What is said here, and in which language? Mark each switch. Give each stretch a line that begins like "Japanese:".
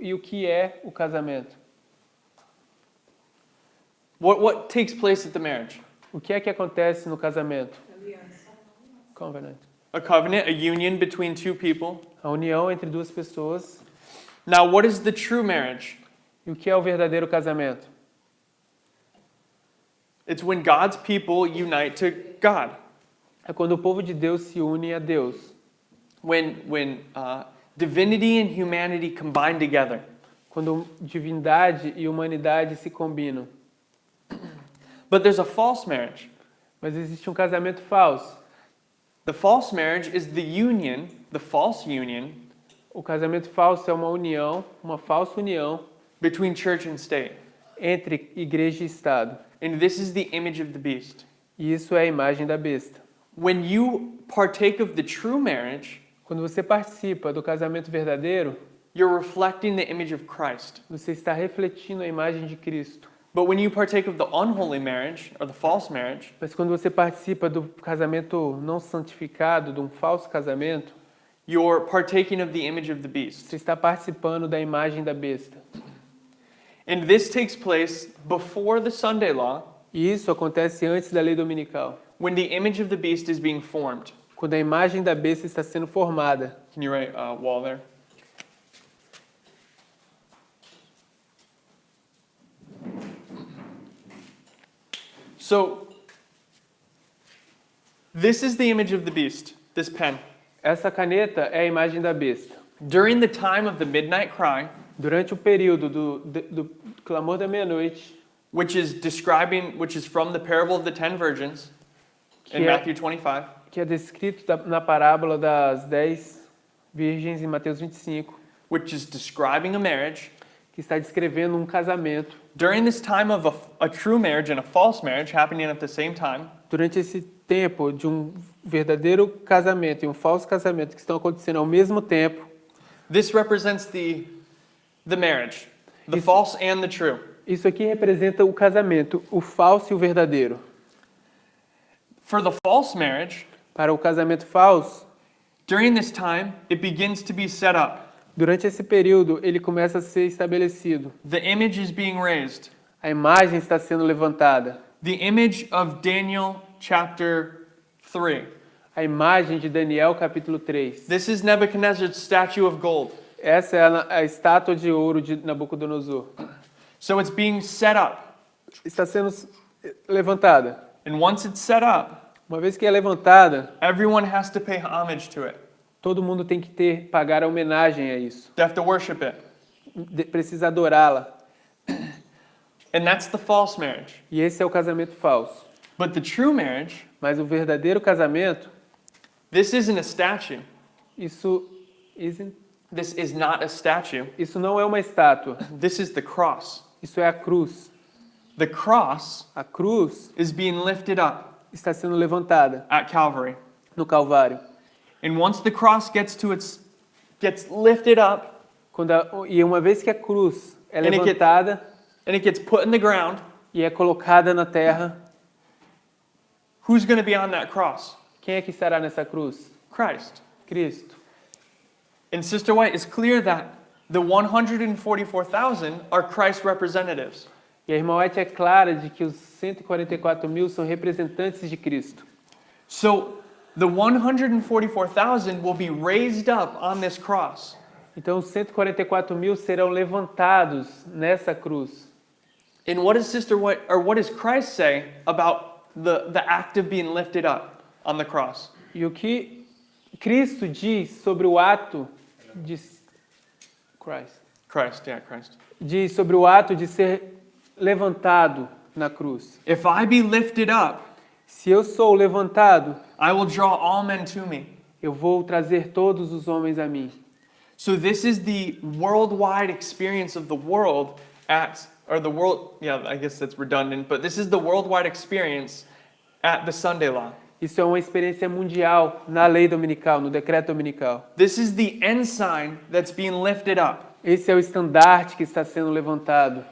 Portuguese: E o que é o casamento?
English: What takes place at the marriage?
Portuguese: O que é que acontece no casamento? Aliança.
English: Covenant. A covenant, a union between two people.
Portuguese: A união entre duas pessoas.
English: Now, what is the true marriage?
Portuguese: E o que é o verdadeiro casamento?
English: It's when God's people unite to God.
Portuguese: É quando o povo de Deus se une a Deus.
English: When divinity and humanity combine together.
Portuguese: Quando divindade e humanidade se combinam.
English: But there's a false marriage.
Portuguese: Mas existe um casamento falso.
English: The false marriage is the union, the false union,
Portuguese: O casamento falso é uma união, uma falsa união
English: between church and state.
Portuguese: entre igreja e Estado.
English: And this is the image of the beast.
Portuguese: E isso é a imagem da besta.
English: When you partake of the true marriage,
Portuguese: Quando você participa do casamento verdadeiro,
English: you're reflecting the image of Christ.
Portuguese: você está refletindo a imagem de Cristo.
English: But when you partake of the unholy marriage, or the false marriage,
Portuguese: Mas quando você participa do casamento não santificado, de um falso casamento,
English: you're partaking of the image of the beast.
Portuguese: Você está participando da imagem da besta.
English: And this takes place before the Sunday law,
Portuguese: E isso acontece antes da lei dominical,
English: when the image of the beast is being formed.
Portuguese: quando a imagem da besta está sendo formada.
English: Can you write wall there? So, this is the image of the beast, this pen.
Portuguese: Essa caneta é a imagem da besta.
English: During the time of the midnight cry,
Portuguese: Durante o período do clamor da meia-noite,
English: which is from the parable of the 10 virgins in
Portuguese: Que é-
English: Matthew 25,
Portuguese: que é descrito na parábola das 10 virgens em Mateus 25,
English: which is describing a marriage.
Portuguese: que está descrevendo um casamento.
English: During this time of a true marriage and a false marriage happening at the same time,
Portuguese: Durante esse tempo de um verdadeiro casamento e um falso casamento que estão acontecendo ao mesmo tempo,
English: this represents the marriage, the
Portuguese: Isso-
English: false and the true.
Portuguese: isso aqui representa o casamento, o falso e o verdadeiro.
English: For the false marriage,
Portuguese: Para o casamento falso,
English: during this time, it begins to be set up.
Portuguese: durante esse período, ele começa a ser estabelecido.
English: The image is being raised.
Portuguese: A imagem está sendo levantada.
English: The image of Daniel chapter 3.
Portuguese: A imagem de Daniel, capítulo 3.
English: This is Nebuchadnezzar's statue of gold.
Portuguese: Essa é a estátua de ouro de Nabucodonosor.
English: So it's being set up.
Portuguese: Está sendo levantada.
English: And once it's set up,
Portuguese: Uma vez que é levantada,
English: everyone has to pay homage to it.
Portuguese: todo mundo tem que pagar a homenagem a isso.
English: They have to worship it.
Portuguese: Precisa adorá-la.
English: And that's the false marriage.
Portuguese: E esse é o casamento falso.
English: But the true marriage,
Portuguese: Mas o verdadeiro casamento,
English: this isn't a statue.
Portuguese: isso
English: This is not a statue.
Portuguese: não é uma estátua.
English: This is the cross.
Portuguese: Isso é a cruz.
English: The cross
Portuguese: A cruz
English: is being lifted up
Portuguese: está sendo levantada
English: at Calvary.
Portuguese: no Calvário.
English: And once the cross gets lifted up
Portuguese: E uma vez que a cruz é
English: And it get-
Portuguese: levantada
English: and it gets put in the ground,
Portuguese: e é colocada na terra,
English: who's going to be on that cross?
Portuguese: quem é que estará nessa cruz?
English: Christ.
Portuguese: Cristo.
English: And Sister White, it's clear that the 144,000 are Christ's representatives.
Portuguese: E a irmã White é clara de que os 144 mil são representantes de Cristo.
English: So the 144,000 will be raised up on this cross.
Portuguese: Então, os 144 mil serão levantados nessa cruz.
English: And what does Sister White, or what does Christ say about the act of being lifted up on the cross?
Portuguese: E o que Cristo diz sobre o ato de
English: Christ.
Portuguese: diz sobre o ato de ser levantado na cruz.
English: If I be lifted up,
Portuguese: Se eu sou levantado,
English: I will draw all men to me.
Portuguese: eu vou trazer todos os homens a mim.
English: So this is the worldwide experience of the world I guess that's redundant, but this is the worldwide experience at the Sunday law.
Portuguese: Isso é uma experiência mundial na lei dominical, no decreto dominical.
English: This is the ensign that's being lifted up.
Portuguese: Esse é o estandarte que está sendo levantado.